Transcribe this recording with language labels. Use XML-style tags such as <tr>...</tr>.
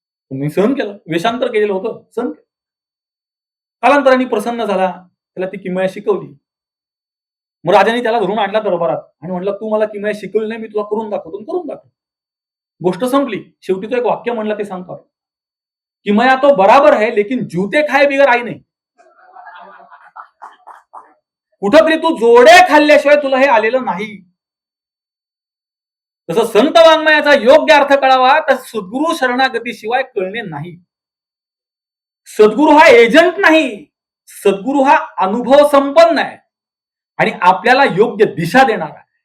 <mr>मी सहन केलं, वेषांतर केलेलं होतं, सहन केलं. कालांतराने प्रसन्न झाला, त्याला ती किमया शिकवली. मग राजाने त्याला धरून आणला दरबारात आणि म्हटलं तू मला किमया शिकवली नाही, मी तुला करून दाखवतो. करून दाखव. गोष्ट संपली. शेवटी तो एक वाक्य म्हणला, ते सांगतो.</mr> <hi>किमया तो बराबर है लेकिन जूते खाए बिगर</hi> <mr>आई नाही. कुठंतरी तू जोडे खाल्ल्याशिवाय तुला हे आलेलं नाही. तसं संत वाङ्मयाचा योग्य अर्थ कळावा तर सद्गुरु शरणागतीशिवाय कळणे नाही. सद्गुरु हा एजंट नाही, सद्गुरु हा अनुभव संपन्न आहे आणि आपल्याला योग्य दिशा देणार आहे.</mr>